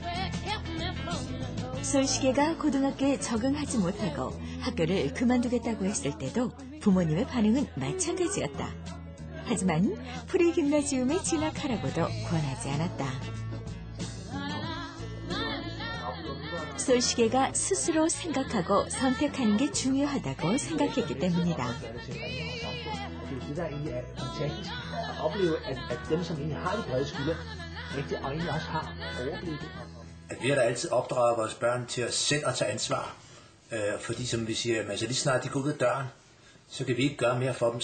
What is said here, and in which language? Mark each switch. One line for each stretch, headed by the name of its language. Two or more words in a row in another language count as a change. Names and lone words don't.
Korean: 솔식이가 고등학교에 적응하지 못하고 학교를 그만두겠다고 했을 때도 부모님의 반응은 마찬가지였다. 하지만 프리김나지움에 진학하라고도 권하지 않았다. 솔식이가 스스로 생각하고 선택하는 게 중요하다고 생각했기 때문이다.
Danish: Vi har da altid opdraget vores børn til at selv at tage ansvar. Fordi som vi siger, lige snart de går ud af døren, så kan vi ikke gøre mere for dem.